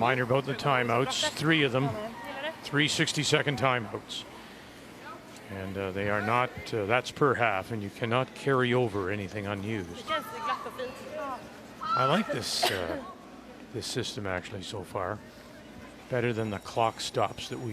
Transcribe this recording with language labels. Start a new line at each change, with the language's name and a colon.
English: reminder about the timeouts. 3 of them. 3 60-second timeouts. And they are not, that's per half, and you cannot carry over anything unused.
Swedish: Det känns glatt och fint.
English: I like this this system actually so far. Better than the clock stops that we